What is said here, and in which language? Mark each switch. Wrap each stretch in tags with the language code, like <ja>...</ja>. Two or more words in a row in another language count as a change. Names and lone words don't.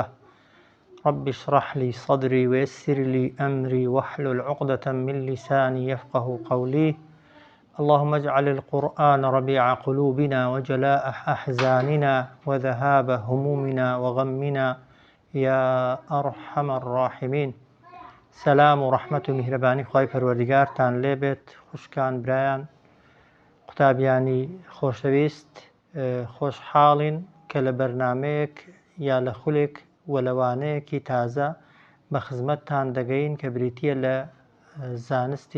<ar>رب اشرح لي صدري ويسر لي أمري واحلل عقدة من لساني يفقه قولي. اللهم اجعل القرآن ربيع قلوبنا وجلاء أحزاننا وذهاب همومنا وغمنا يا أرحم الراحمين.</ar> <ckb>سلام و ڕەحمەت و میهرەبانی خوای پەروەردیگارتان لێبێت. خوشکان برایان قوتابیانی خۆشەویست، خۆشحاڵین کە لە بەرنامەیەک یا لە خولێک و لەوانەیەکی تازە بە خزمەتتان دەگەین کە بریتیە لە زانستی</ckb>